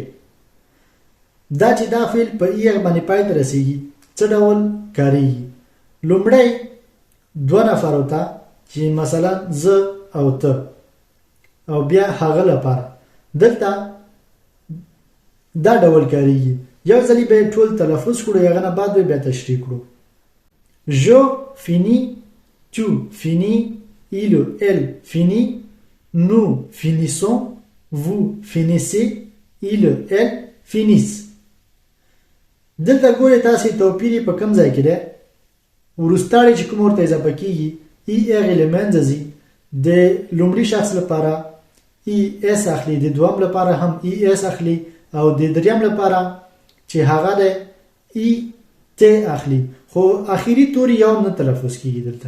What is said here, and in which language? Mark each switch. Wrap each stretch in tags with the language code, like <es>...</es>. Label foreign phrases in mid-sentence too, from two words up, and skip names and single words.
<ps>دا چې دا فعل په IR باندې پای ته رسیږي څه ډول کاریږي. لومړی دوه نفرو ته چې مثلا زه او ته او بیا هغه لپاره دلته دا ډول کاریږي. یو ځلې به ټول تلفظ کړو، هغه نه بعد به بیا تشریح کړو.</ps> <fr>je finis، tu finis، il elle finit، nous finissons، vous finissez، il elle finissent.</fr> <ps>دلته ګورئ تاسې توپیر په کوم ځای کې دی. وروستاړی چې کوم ورته اضافه کېږي IR له منځه ځي، د لومړي شخص لپاره ES اخلي، د دوم لپاره هم ES اخلي او د دریم لپاره چې هغه د ET اخلي، خو اخیری توری یو نه تلفظ کېږي دلته.</ps>